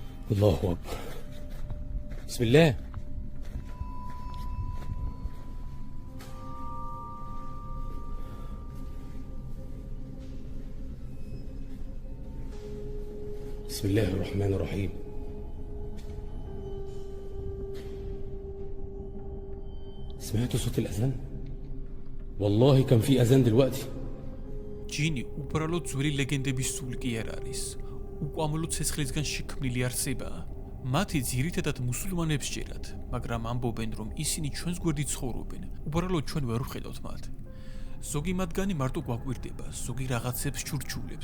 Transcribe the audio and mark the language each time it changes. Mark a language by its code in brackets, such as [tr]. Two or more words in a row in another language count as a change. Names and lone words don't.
[ar] الله أكبر بسم الله بسم الله الرحمن الرحيم سمعتوا صوت الأذان؟ والله كان في أذان دلوقتي [ka] ჯინი უბრალოდ ძველი ლეგენდების სული კი არ არის. უყვამლო ცეცხლისგან შექმნილი არსებაა. მათი ძირითადად მუსულმანებს ჯერათ, მაგრამ ამბობენ, რომ ისინი ჩვენს გვერდით ცხოვრობენ. უბრალოდ ჩვენ ვერ ვხედავთ მათ. ზოგი მათგანი მარტო გვაკვირდება, ზოგი რაღაცებს ჩურჩულებს.